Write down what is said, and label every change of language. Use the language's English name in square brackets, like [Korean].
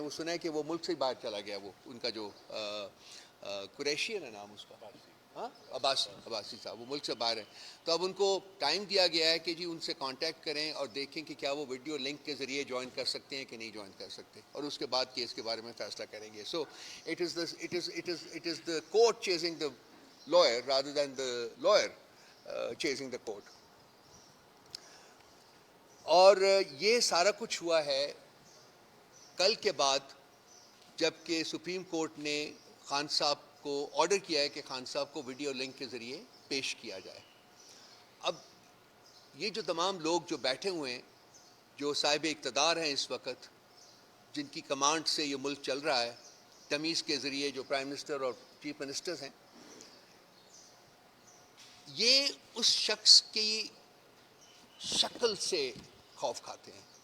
[Urdu] وہ سنا ہے کہ وہ ملک سے باہر چلا گیا، وہ ان کا جو قریشی ہے نا نام اس کا، ہاں عباسی صاحب، وہ ملک سے باہر ہے. تو اب ان کو ٹائم دیا گیا ہے کہ جی ان سے کانٹیکٹ کریں اور دیکھیں کہ کیا وہ ویڈیو لنک کے ذریعے جوائن کر سکتے ہیں کہ نہیں جوائن کر سکتے، اور اس کے بعد کیس کے بارے میں فیصلہ کریں گے. [English] So it is the court chasing the lawyer rather than the lawyer chasing the court. [Urdu] اور یہ سارا کچھ ہوا ہے کل کے بعد، جب کہ سپریم کورٹ نے خان صاحب کو آرڈر کیا ہے کہ خان صاحب کو ویڈیو لنک کے ذریعے پیش کیا جائے. اب یہ جو تمام لوگ جو بیٹھے ہوئے ہیں، جو صاحب اقتدار ہیں اس وقت، جن کی کمانڈ سے یہ ملک چل رہا ہے، تمیز کے ذریعے جو پرائم منسٹر اور چیف منسٹرز ہیں، یہ اس شخص کی شکل سے خوف کھاتے ہیں،